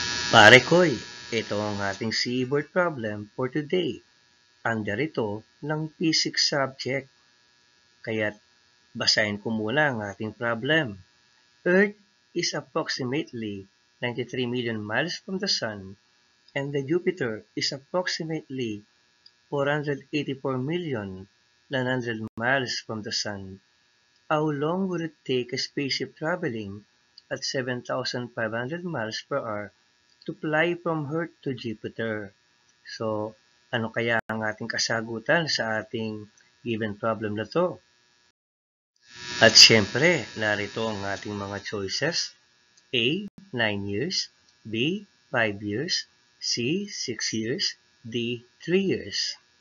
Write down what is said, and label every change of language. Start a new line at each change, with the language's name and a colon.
Filipino: Pare Koy, ito ang ating C board problem for today. Under ito ng physics subject. Kaya't basahin ko muna ang ating problem.
English: Earth is approximately 93 million miles from the Sun, and the Jupiter is approximately 484,900 miles from the Sun. How long would it take a spaceship traveling at 7,500 miles per hour to fly from Earth to Jupiter?
Filipino: So, ano kaya ang ating kasagutan sa ating given problem na to? At syempre, narito ang ating mga choices.
English: A, 9 years, B, 5 years, C, 6 years, D, 3 years.